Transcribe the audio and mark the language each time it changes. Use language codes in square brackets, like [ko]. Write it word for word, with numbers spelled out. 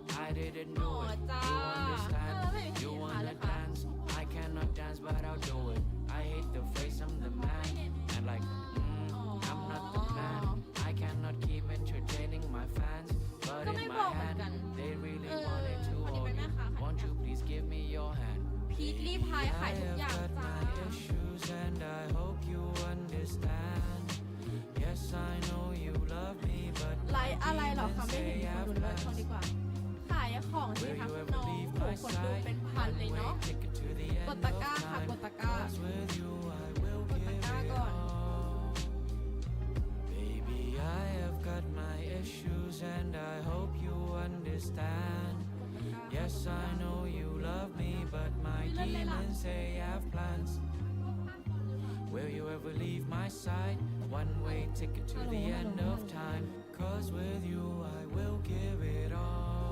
[en] I didn't do it You understand, you wanna dance I cannot dance but I'll do it I hate the face, I'm the man And like, mm, I'm not the man I cannot keep entertaining my fans But in my hand, they really wanted to hold me Won't you please give me your hand Baby, I have got my issues And I hope you understand Yes, I know you love me But my demons, they have plans [th] ขายของสิคะน้องโหคนดูเป็นพันเลยเนาะกดตะกร้าค่ะกดตะกร้ากดตะกร้าก่อน [en] Baby I have got my issues and I hope you understand Yes I know you love me but my demons they have plans Will you ever leave my side One way ticket to the end of time Cause with you I will give it all